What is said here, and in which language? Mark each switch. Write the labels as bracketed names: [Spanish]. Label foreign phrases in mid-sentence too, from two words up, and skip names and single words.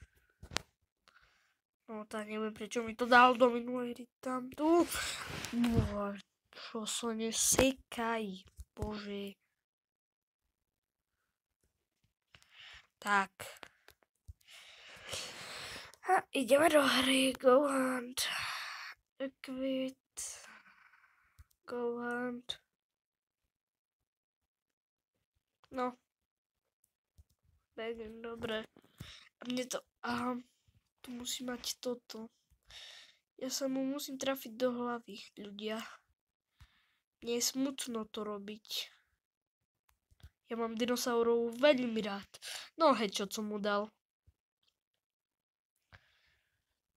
[Slovak] No, tak neviem, prečo mi to dal do minulej hry tam tu. Čo sa nesekaj, Bože. Tak. A ideme do hry. [English] Go hunt. Equit. Go hunt. No. Begin, [Slovak] dobre. A mne to... Aha. Tu musí mať toto. Ja sa mu musím trafiť do hlavy, ľudia. Nie je smutno to robiť. Ja mám dinosaurov veľmi rád. No, headshot som mu dal.